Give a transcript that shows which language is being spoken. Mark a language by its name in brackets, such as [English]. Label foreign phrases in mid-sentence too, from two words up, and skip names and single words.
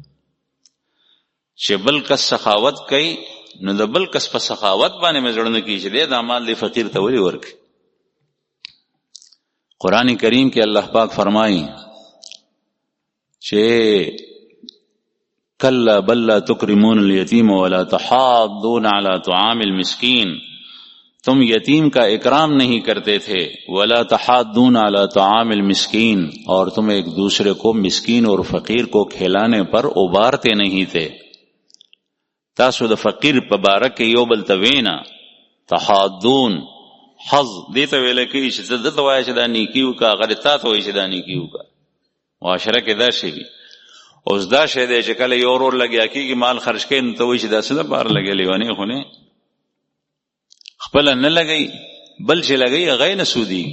[Pashto] چې بل کس سخاوت کوي نو د بل کس په سخاوت باندې مې زړه نه کېږي چې دی دا مال دی فقیر ته ولې ورکړي. قرآن کریم کې الله پاک فرمایي چې [Arabic] کلا بل لا تکرمون الیتیم ولا تحاضون علی طعام المسکین، [Urdu] تم یتیم کا اکرام نہیں کرتے تھے، [Arabic] ولا تحاضون علی طعام المسکین، [Urdu] اور تم ایک دوسرے کو مسکین اور فقیر کو کھلانے پر ابارتے نہیں تھے. [Pashto] تاسو د فقیر په باره کې یو بل ته وینا تحاضون، حظ دې ته ویل کېږي چې ته دته وایه چې دا نیکي وکړه، هغه تا ته وایي چې دا نیکي وکړه. معاشره کې دا شی وي. اوس دا شی دی چې کله یو ورور لګیا کېږي مال خرج کوي نو ته وایي چې دا څه دپاره لګیا لیونې خو نه خپله نه لګوي، بل چې لګوي هغه یې نه سودېږي.